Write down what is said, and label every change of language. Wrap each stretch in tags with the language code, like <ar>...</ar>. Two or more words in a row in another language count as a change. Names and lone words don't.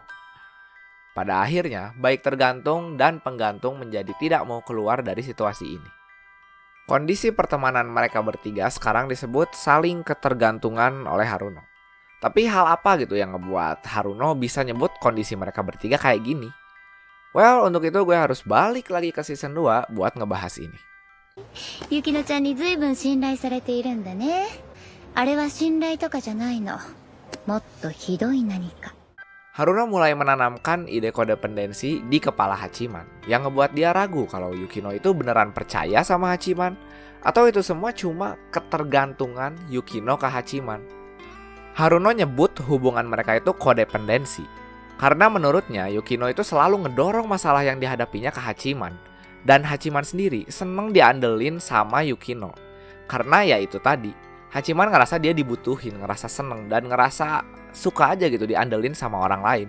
<id>Pada akhirnya, baik tergantung dan penggantung menjadi tidak mau keluar dari situasi ini. Kondisi pertemanan mereka bertiga sekarang disebut saling ketergantungan oleh Haruno. Tapi hal apa gitu yang ngebuat Haruno bisa nyebut kondisi mereka bertiga kayak gini? Well, untuk itu gue harus balik lagi ke season 2 buat ngebahas ini.</id> <ja>雪乃ちゃんに随分信頼されているんだね。あれは信頼とかじゃないの。もっとひどい何か。</ja> <id>Haruno mulai menanamkan ide kodependensi di kepala Hachiman yang ngebuat dia ragu kalau Yukino itu beneran percaya sama Hachiman atau itu semua cuma ketergantungan Yukino ke Hachiman. Haruno nyebut hubungan mereka itu kodependensi karena menurutnya Yukino itu selalu ngedorong masalah yang dihadapinya ke Hachiman dan Hachiman sendiri seneng diandelin sama Yukino karena ya itu tadi, Hachiman ngerasa dia dibutuhin, ngerasa seneng dan ngerasa suka aja gitu diandelin sama orang lain.</id>